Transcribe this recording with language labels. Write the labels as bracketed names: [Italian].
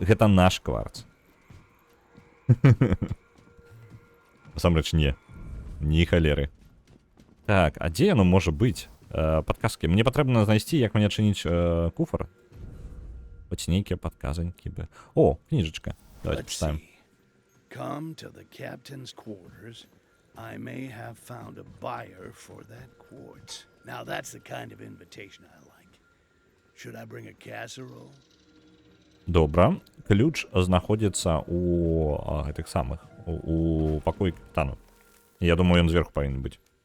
[Belarusian] Гэта наш кварц. Насамрэч не. Ні халеры. Так, а дзе яно можа быць? Падказкі. Мне патрэбна знайсці, як мне адчыніць куфар. Хоць нейкія падказанькі бы. О, кніжачка. Давайте [English] Let's [Belarusian] пачытаем. [English] see. Come to the captain's quarters. I may have found a buyer for that quartz. Now that's the kind of invitation I like. Should I bring a casserole? [Belarusian] Добра. Ключ знаходзіцца у гэтых самых. У пакоі капітану. Я думаю, ён зверху павінен быць.